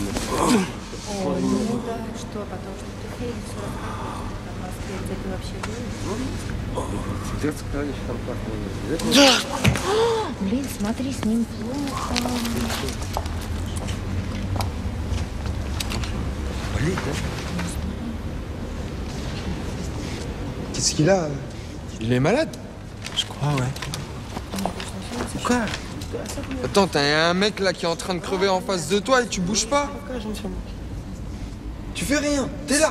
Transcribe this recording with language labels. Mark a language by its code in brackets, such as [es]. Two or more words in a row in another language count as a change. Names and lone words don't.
[ru] Что, потому что ты фильм 40 в Москве, где ты вообще был? Где сказали, что там классно? Блин, смотри, с ним плохо. Болит, да? [fr] Qu'est-ce qu'il a? Il est malade? Je crois, ouais. Quoi? Attends, t'as un mec là qui est en train de crever en face de toi et tu bouges pas? Tu fais rien, t'es là.